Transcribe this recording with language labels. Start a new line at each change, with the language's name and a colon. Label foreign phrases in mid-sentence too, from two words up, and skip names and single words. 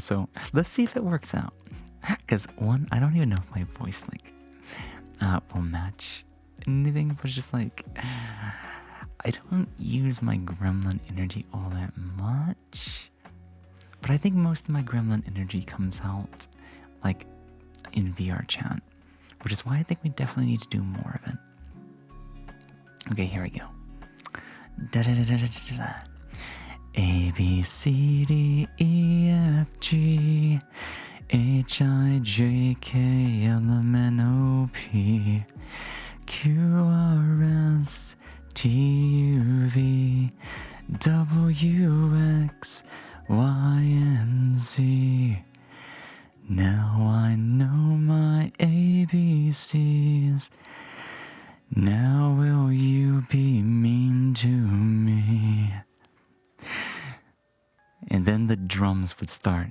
English: So let's see if it works out. Because one, I don't even know if my voice like will match anything, but it's just like I don't use my gremlin energy all that much. But I think most of my gremlin energy comes out like in VR chat, which is why I think we definitely need to do more of it. Okay, here we go. Da da da da da da da. A B C D E F G H I J K L M N O P Q R S T U V W X Y and Z. Now I know my ABCs. Now will you be mean to me? And then the drums would start.